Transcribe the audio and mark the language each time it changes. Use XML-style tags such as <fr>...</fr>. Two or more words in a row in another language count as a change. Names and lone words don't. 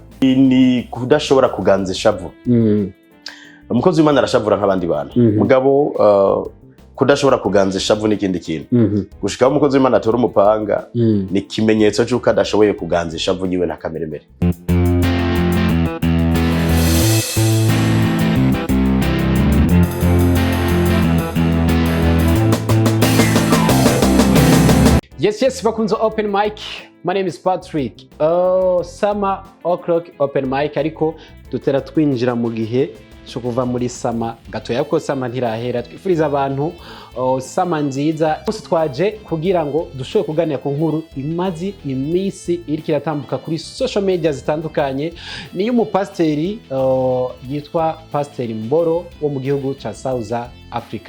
<rn>ni kudashobora kuganza ishavu. Umukozi w'Imana arashavura nk'abandi bantu mugabo kudashobora kuganza ishavu n'ikindi kintu gushikaho umukozi w'Imana atora umupanga ni kimenyetso cy'uko adashoboye kuganza ishavu yiwe na kameremere. Yes, bakunze</rn> <en>open mic. My name is Patrick. Summer o'clock open mic</en> <rn>ariko dutera twinjira mu gihe cyo kuva muri sama gatoya ko sama ntirahera twifuriza abantu sama nziza bose twaje kugira ngo dushobore kuganira ku nkuru imazi imisi iri kiratambuka kuri</rn> <en>social media</en> <rn>zitandukanye niyo umupasteri yitwa Pastr Mbolo wo mu gihugu ca South Africa.</rn>